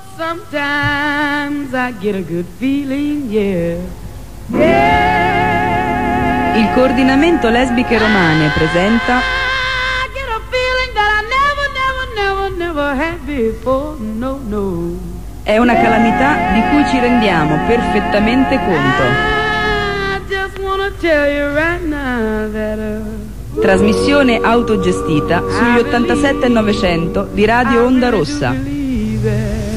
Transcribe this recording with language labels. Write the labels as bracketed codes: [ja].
[en] Sometimes I get a good feeling, yeah. Yeah. [it] Il coordinamento lesbiche romane presenta [en] I get a feeling that I never had before, no, no. [it] È una calamità di cui ci rendiamo perfettamente conto. [en] I just wanna tell you right now that [it] Trasmissione autogestita sugli 87.900 di Radio Onda Rossa.